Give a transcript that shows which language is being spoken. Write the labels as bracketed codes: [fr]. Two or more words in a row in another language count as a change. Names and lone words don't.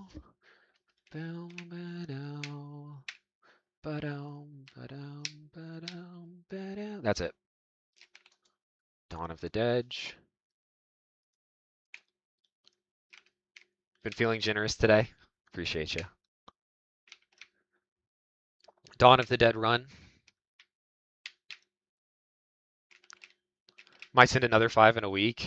[en] Bow, ba-dow. Ba-dow, ba-dow, ba-dow, ba-dow. That's it. Dawn of the Dead. Been feeling generous today. Appreciate you. Dawn of the Dead run. Might send another 5 in a week.